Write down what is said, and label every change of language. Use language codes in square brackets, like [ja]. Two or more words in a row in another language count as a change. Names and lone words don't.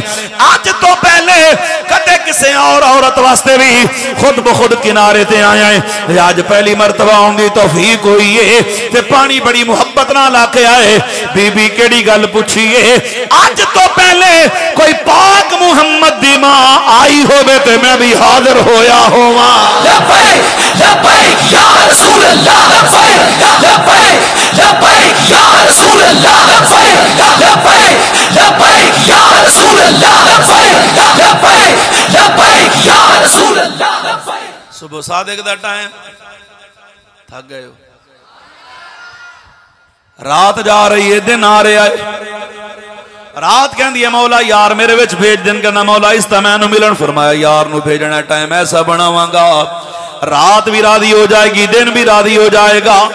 [pa] اج تو پہلے کدے کسی اور عورت واسطے بھی خود بخود کنارے تے آیا ہے. اج پہلی مرتبہ آؤندی توفیق ہوئی ہے تے پانی بڑی محبت نال آ کے آئے. بی بی کیڑی گل پچھی ہے? اج تو پہلے کوئی پاک محمد دی ماں آئی ہووے تے میں بھی حاضر ہویا ہوواں. [ar] لبيك لبيك لبيك يا رسول الله، لبيك لبيك لبيك يا رسول الله، لبيك لبيك لبيك يا رسول الله، لبيك لبيك لبيك يا رسول الله، لبيك. [pa] صبح صادق دا ٹائم، تھک گئے ہو? رات جا رہی ہے، دن آ رہا ہے. رات کہتی ہے مولا یار میرے وچ بھیج. دن کہنا مولا اس تمیں ملن۔ فرمایا یار نو بھیجنا ٹائم ایسا بناواں گا رات بھی راضی ہو جائے گی، دن بھی راضی ہو جائے گا.